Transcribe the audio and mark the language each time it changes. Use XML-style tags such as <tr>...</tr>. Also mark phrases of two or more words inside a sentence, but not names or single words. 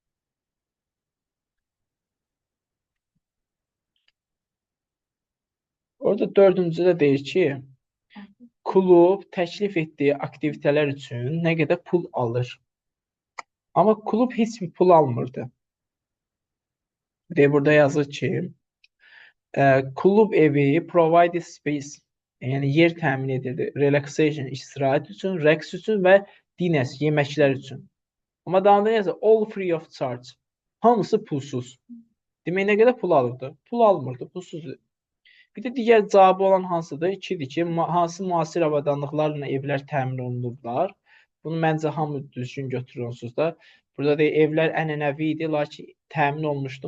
<az>Orada dördüncüdə deyir ki, klub təklif etdiyi aktivitələr üçün nə qədər pul alır? Amma klub heç bir pul almırdı. Ve burada yazır ki, klub evi</az> <en>provide space,</en> <az>yəni yer təmin edirdi. Relaxation, istirahət üçün, rəqs üçün və dinner, yeməklər üçün. Amma davamında yazır</az> <en>all free of charge.</en> <az>Hamısı pulsuz. Demək nə qədər pul alırdı? Pul almırdı, pulsuzdu. Bir də digər cavabı olan hansıdır? 2-dir ki, hansı müasir avadanlıqlarla evlər təmin olunurlar? Bunu məncə hamı düzgün götürür onsuz da. Burada deyir, evlər ənənəvi idi, lakin təmin olmuşdu.</az>